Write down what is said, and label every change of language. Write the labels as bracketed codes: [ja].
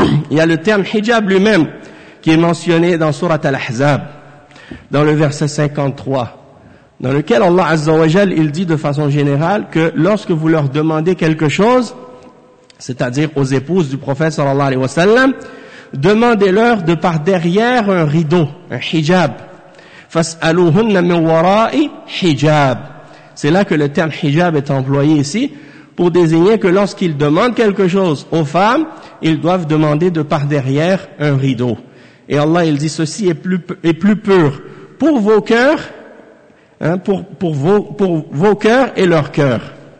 [fr] Il y a le terme hijab lui-même qui est mentionné dans sourate Al-Ahzab, dans le verset 53. dans lequel Allah Azza wa Jal, il dit de façon générale que lorsque vous leur demandez quelque chose, c'est-à-dire aux épouses du prophète sallallahu alayhi wa sallam, demandez-leur de par derrière un rideau, un hijab. [ar] فَاسْأَلُوهُنَّ مِنْ وَرَاءِ hijab. [fr] C'est là que le terme hijab est employé ici, pour désigner que lorsqu'ils demandent quelque chose aux femmes, ils doivent demander de par derrière un rideau. Et Allah, il dit, ceci est plus pur pour vos cœurs, hein, pour vos cœurs et leurs cœurs.